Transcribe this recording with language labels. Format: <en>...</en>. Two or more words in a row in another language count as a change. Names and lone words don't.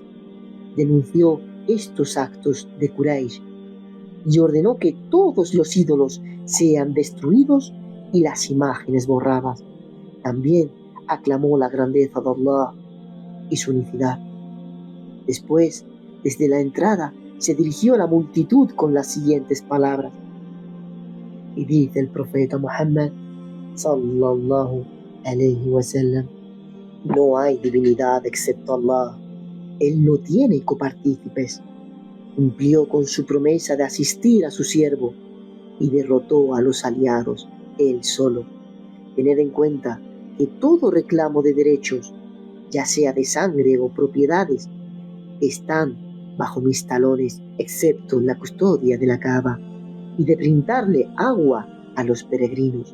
<es>Denunció estos actos de Quraysh y ordenó que todos los ídolos sean destruidos y las imágenes borradas. También aclamó la grandeza de Allah y su unicidad. Después, desde la entrada, se dirigió a la multitud con las siguientes palabras: Y dice el profeta Muhammad</es> <ar>صلى الله عليه وسلم:</ar> <es>no hay divinidad excepto Allah. Él no tiene copartícipes. Cumplió con su promesa de asistir a su siervo y derrotó a los aliados él solo. Tened en cuenta que todo reclamo de derechos, ya sea de sangre o propiedades, están bajo mis talones, excepto la custodia de la Kaaba y de brindarle agua a los peregrinos.</es>